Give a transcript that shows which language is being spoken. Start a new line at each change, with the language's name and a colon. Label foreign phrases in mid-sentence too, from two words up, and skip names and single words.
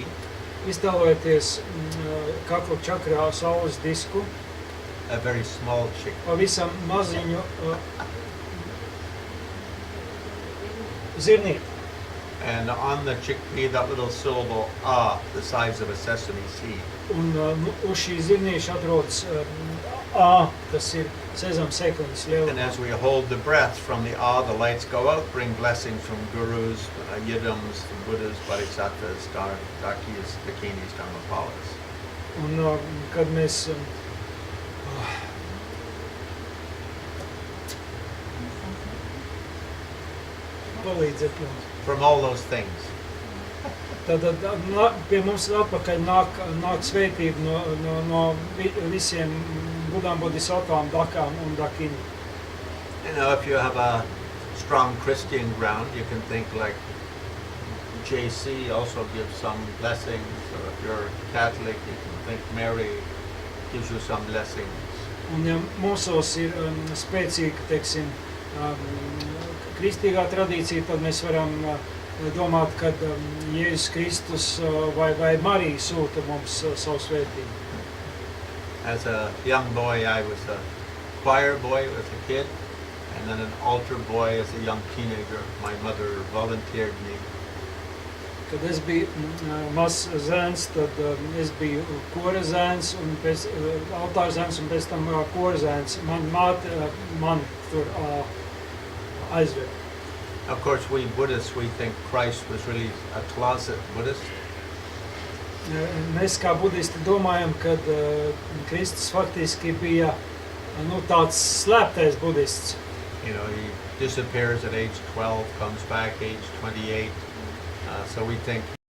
Latvian: Iztēlojieties kakla čakrā saules disku,
English: a very small chickpea.
Latvian: pavisam maziņu zirnīti.
English: And on the chickpea, that little syllable ah, the size of a sesame seed.
Latvian: Un uz šī zirnīša atrodas A, tas ir sezam sēkliņas
English: And
Latvian: lielumā.
English: as we hold the breath from the ah, the lights go out, bring blessings from gurus, yidams, buddhas, bodhisattvas, dakis, dakinis, dharmapalas.
Latvian: Un kad mēs palīdziet mums.
English: From all those things.
Latvian: Tad pie mums atpakaļ nāk svētība no visiem budām, bodhisattvām, dakām un dakīm.
English: You know, if you have a strong Christian ground, you can think like JC also gives some blessings, or if you're Catholic, you can think Mary gives you some blessings.
Latvian: Un ja mūsos ir spēcīga, teiksim, kristīgā tradīcija, tad mēs varam domāt, ka Jēzus Kristus vai Marija sūta mums savu svētību.
English: As a young boy, I was choir boy as a kid, and then an altar boy as a young teenager. My mother volunteered me.
Latvian: Kad es biju mazs zēns, tad es biju kora zēns, un pēc altāra zēns, un pēc tam kora zēns. Man māte man tur aizved.
English: Of course, we Buddhists, we think Christ was really a closet Buddhist.
Latvian: Mēs kā budisti domājam, ka Kristus faktiski bija tāds slēptais budists.
English: You know, he disappears at age 12, comes back age 28. So we think